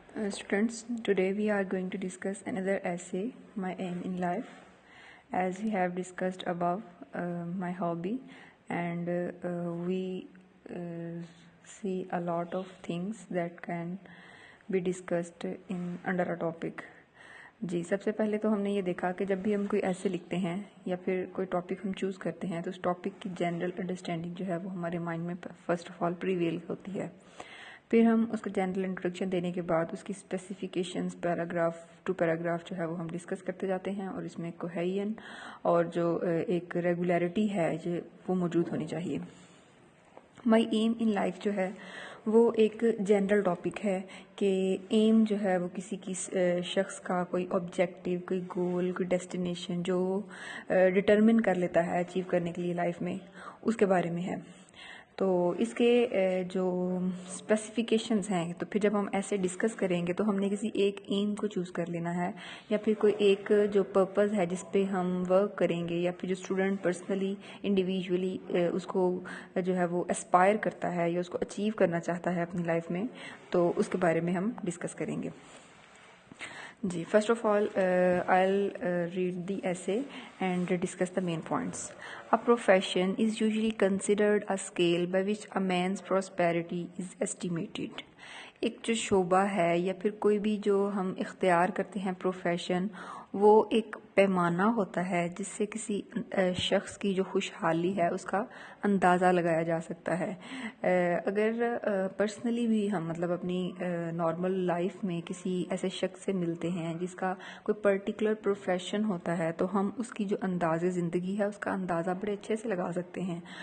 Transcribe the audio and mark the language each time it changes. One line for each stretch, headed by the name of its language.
English: Students, today we are going to discuss another essay, My Aim in Life. As we have discussed above, my hobby, and we see a lot of things that can be discussed in under a topic.
Hindi: जी, सबसे पहले तो हमने ये देखा कि जब भी हम कोई ऐसे लिखते हैं या फिर कोई टॉपिक हम चूज़ करते हैं तो उस टॉपिक की जनरल अंडरस्टैंडिंग जो है वो हमारे माइंड में
English: first of all prevail
Hindi: होती है। फिर हम उसका जनरल इंट्रोडक्शन देने के बाद उसकी स्पेसिफिकेशंस पैराग्राफ टू पैराग्राफ जो है वो हम डिस्कस करते जाते हैं, और इसमें कोहेजन और जो एक रेगुलरिटी है जो वो मौजूद होनी चाहिए। माई एम इन लाइफ जो है वो एक जनरल टॉपिक है कि एम जो है वो किसी की शख्स का कोई ऑब्जेक्टिव, कोई गोल, कोई डेस्टिनेशन जो डिटरमिन कर लेता है अचीव करने के लिए लाइफ में, उसके बारे में है। तो इसके जो स्पेसिफिकेशंस हैं, तो फिर जब हम ऐसे डिस्कस करेंगे तो हमने किसी एक एम को चूज़ कर लेना है, या फिर कोई एक जो पर्पस है जिस पे हम वर्क करेंगे, या फिर जो स्टूडेंट पर्सनली इंडिविजुअली उसको जो है वो एस्पायर करता है या उसको अचीव करना चाहता है अपनी लाइफ में, तो उसके बारे में हम डिस्कस करेंगे।
English: जी, first of all, I'll read the essay and discuss the main points. A profession is usually considered a scale by which a man's prosperity is estimated.
Hindi: एक जो शोबा है या फिर कोई भी जो हम इख्तियार करते हैं प्रोफेशन, वो एक पैमाना होता है जिससे किसी शख्स की जो खुशहाली है उसका अंदाज़ा लगाया जा सकता है। अगर पर्सनली भी हम मतलब अपनी नॉर्मल लाइफ में किसी ऐसे शख्स से मिलते हैं जिसका कोई पर्टिकुलर प्रोफेशन होता है, तो हम उसकी जो अंदाज़े ज़िंदगी है उसका अंदाज़ा बड़े अच्छे से लगा सकते हैं।